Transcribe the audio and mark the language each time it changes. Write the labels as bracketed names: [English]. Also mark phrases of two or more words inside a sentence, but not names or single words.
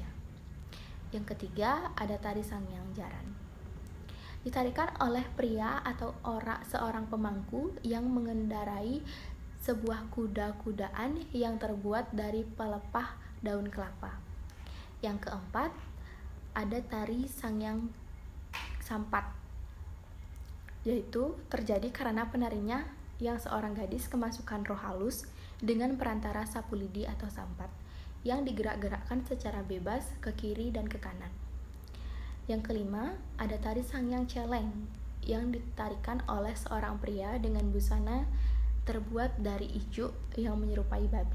[Indonesian] Yang ketiga, ada tari Sangyang Jaran. Ditarikan oleh pria atau seorang pemangku yang mengendarai sebuah kuda-kudaan yang terbuat dari pelepah daun kelapa. Yang keempat, ada tari Sangyang sampat, yaitu terjadi karena penarinya yang seorang gadis kemasukan roh halus dengan perantara sapu lidi atau sampat yang digerak-gerakkan secara bebas ke kiri dan ke kanan. Yang kelima, ada tari Sangyang Celeng yang ditarikan oleh seorang pria dengan busana terbuat dari ijuk yang menyerupai babi.